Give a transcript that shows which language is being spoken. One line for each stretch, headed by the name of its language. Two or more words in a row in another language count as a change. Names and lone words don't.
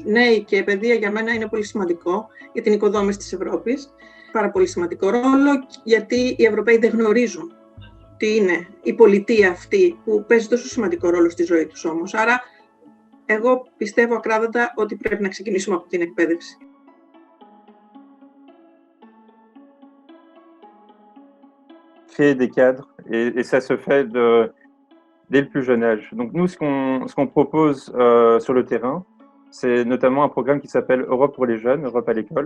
Greek: Νέοι και παιδεία για μένα είναι πολύ σημαντικό για την οικοδόμηση της Ευρώπης. Πάρα πολύ σημαντικό ρόλο, γιατί οι Ευρωπαίοι δεν γνωρίζουν τι είναι η πολιτεία αυτή που παίζει τόσο σημαντικό ρόλο στη ζωή τους όμως. Άρα, εγώ πιστεύω ακράδαντα ότι πρέπει να ξεκινήσουμε από την εκπαίδευση.
French: Créer des cadres et ça se fait dès le plus jeune âge. Donc nous, ce qu'on propose sur le terrain, c'est notamment un programme qui s'appelle Europe pour les jeunes, Europe à l'école.